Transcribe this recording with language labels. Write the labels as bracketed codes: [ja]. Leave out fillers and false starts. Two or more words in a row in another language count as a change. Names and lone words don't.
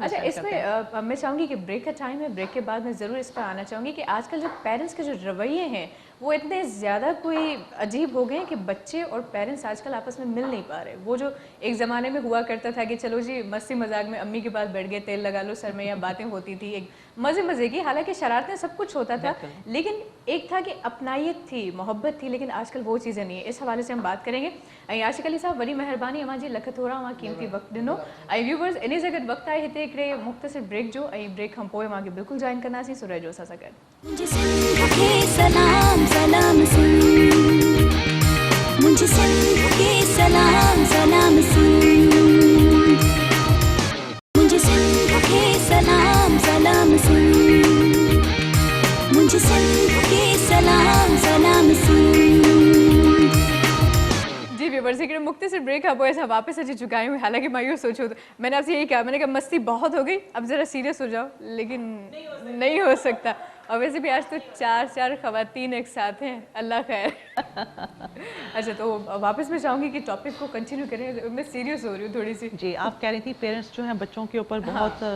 [hi] अच्छा, इसमें मैं चाहूंगी कि ब्रेक का टाइम है, ब्रेक के बाद मैं ज़रूर इस पर आना चाहूंगी कि आजकल जो पेरेंट्स के जो रवैये हैं वो इतने ज़्यादा कोई अजीब हो गए कि बच्चे और पेरेंट्स आजकल आपस में मिल नहीं पा रहे। वो जो एक ज़माने में हुआ करता था कि चलो जी मस्ती मजाक में अम्मी के पास बैठ गए, तेल लगा लो सर में, या बातें होती थी एक मज़े की, हालांकि शरारतें सब कुछ होता था, लेकिन एक था कि अपनायत थी, मोहब्बत थी, लेकिन आजकल वो चीज़ें नहीं है। इस हवाले से हम बात करेंगे। [sd] आशिक अली साहब वरी मेहरबानी अमां जी लख थोड़ा अमां कीमती वक्त ॾिनो। व्यूवर्स इन जगह वक्त आहे हिते हिकिड़े मुख़्तसिर ब्रेक जो, ब्रेक खां पोइ मां बिल्कुल जॉइन कंदासीं, सो रहिजो असां सां गॾु। [hi] मुझे सिंध के सलाम सलाम सुन, मुझे सिंध के सलाम सलाम सुन, मुझे सिंध के सलाम सलाम सुन, मुझे सिंध के सलाम सलाम सुन। [sd] जी व्यूवर्स, हिकिड़े मुख़्तसिर ब्रेक खां पोइ असां वापसि अची चुका आहियूं। हालांकि मां इहो सोचो, [hi] मैंने आपसे यही कहा, मैंने कहा मस्ती बहुत हो गई, अब ज़रा सीरियस हो जाओ, लेकिन नहीं हो सकता। और वैसे भी आज तो चार ख़वातीन एक साथ हैं, अल्लाह खैर। अच्छा, तो वापस मैं चाहूँगी कि टॉपिक को कंटिन्यू करें, मैं सीरियस हो रही हूँ थोड़ी सी। जी, आप कह रही थी पेरेंट्स जो हैं बच्चों के ऊपर बहुत